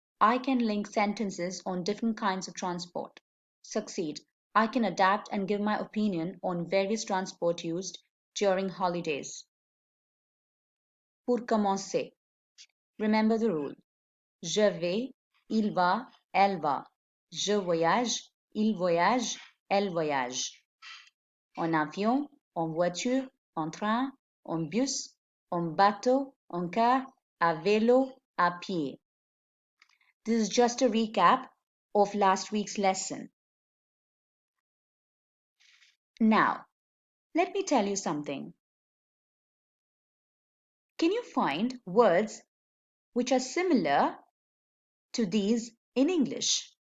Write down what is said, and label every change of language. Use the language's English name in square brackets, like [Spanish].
[English] I can link sentences on different kinds of transport. Succeed. I can adapt and give my opinion on various transport used during holidays. [French] Pour commencer, [English] remember the rule. [French] Je vais, il va, elle va. Je voyage, il voyage, elle voyage. En avion, en voiture, en train, en bus, en bateau, en car, à vélo, à pied. [English] This is just a recap of last week's lesson. Now, let me tell you something. Can you find words which are similar to these in English?